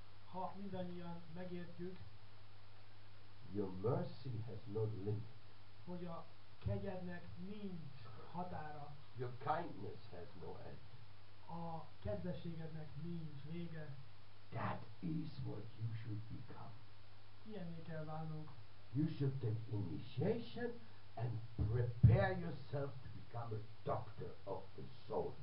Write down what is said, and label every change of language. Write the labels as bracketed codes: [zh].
[hu] ha mindannyian megértjük, [en] Your mercy has no limit. [hu] hogy a kegyednek nincs határa, [en] Your kindness has no end. [hu] a kedvességednek nincs vége. [en] That is what you should become. [hu] Ilyenné kell válnunk. [en] You should take initiation and prepare yourself to become a doctor of the soul.